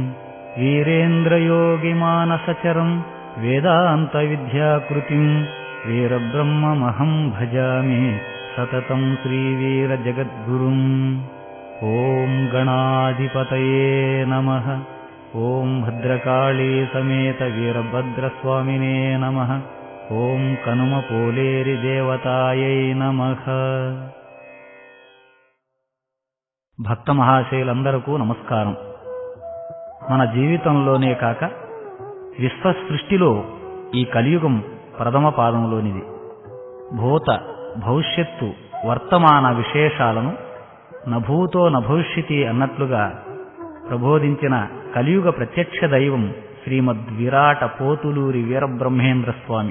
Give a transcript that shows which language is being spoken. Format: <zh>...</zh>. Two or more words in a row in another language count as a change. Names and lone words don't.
<sa>वीरेन्द्रयोगिमानसचरं वेदान्तविद्याकृतिं वीरब्रह्ममहं भजामि सततं श्रीवीरजगद्गुरुम्। ॐ गणाधिपतये नमः। ॐ भद्रकाली समेत वीरभद्रस्वामिने नमः। ॐ कनुमपोलेरि देवतायै नमः।</sa> <te>భక్త మహాశయులందరకు నమస్కారం. మన జీవితంలోనే కాక విశ్వ సృష్టిలో ఈ కలియుగం ప్రథమ పాదంలోనిది. భూత భవిష్యత్తు వర్తమాన విశేషాలను</te> <sa>నభూతో నభవిష్యతి</sa> <te>అన్నట్లుగా ప్రబోధించిన కలియుగ ప్రత్యక్ష దైవం శ్రీమద్ విరాట పోతులూరి వీరబ్రహ్మేంద్ర స్వామి.</te>